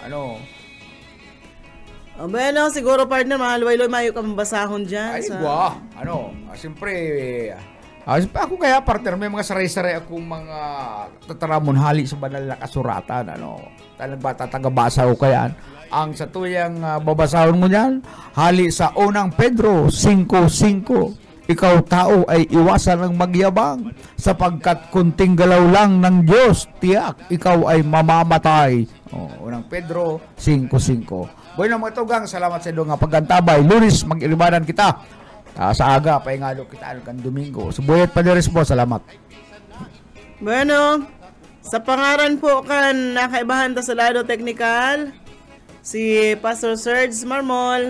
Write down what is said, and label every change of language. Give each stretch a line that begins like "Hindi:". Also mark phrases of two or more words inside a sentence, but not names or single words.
Bikol: Bueno, siguro partner, mahalway-loy mayo ka mabasahon dyan. Ay, siyempre, ako kaya partner, may mga saray-saray akong mga tataramon hali sa banal na kasuratan. Talagang tatagabasa ko kaya. Ang sa tuyang babasahon mo yan, hali sa unang Pedro 5:5.
Filipino: Ikaw tao ay iwasan ng magyabang, sapagkat kunting galaw lang ng Diyos, tiyak, ikaw ay mamamatay. Unang Pedro 5:5.
Bikol: Bueno mga tugang, salamat sa inyo nga paggantabay. Lunes, mag-ilibanan kita. Sa aga, paingalo kita kan Domingo. Subuyat pa deres po, salamat. Bueno, sa pangaran po kan nakaibahan ta sa lado technical, si Pastor Serge Marmol.